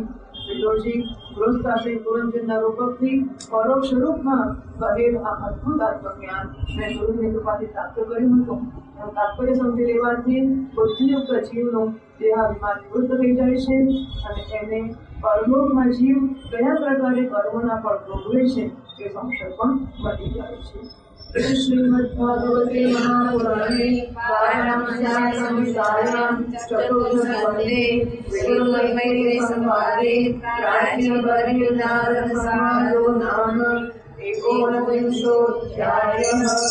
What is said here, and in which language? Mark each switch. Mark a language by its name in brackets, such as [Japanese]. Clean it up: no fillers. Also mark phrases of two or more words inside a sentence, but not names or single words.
[Gujarati] વિદુરજી ગૃહસ્થાશ્રી પુરંજનના રૂપકથી પરોક્ષ રૂપમાં કહેલ આ અદભુત આત્મજ્ઞાન મેં ગુરુની કૃપાથી પ્રાપ્ત કર્યું હતું. એનું તાત્પર્ય સમજી લેવાથી બુદ્ધિયુક્ત જીવનું દેહાભિમાન નિવૃત્ત થઈ જાય છે અને એને પરલોકમાં જીવ કયા પ્રકારે કર્મોના ફળ ભોગવે છે એ સંશય પણ મટી જાય છે. [Sanskrit] श्रीमद्भागवते महापुराणे पारमहंस्यां संहितायां चतुर्थस्कन्धे विष्णुमयी संवादे प्राचीनवर्यनारदसंवादो नाम एकोनविंशोऽध्यायः.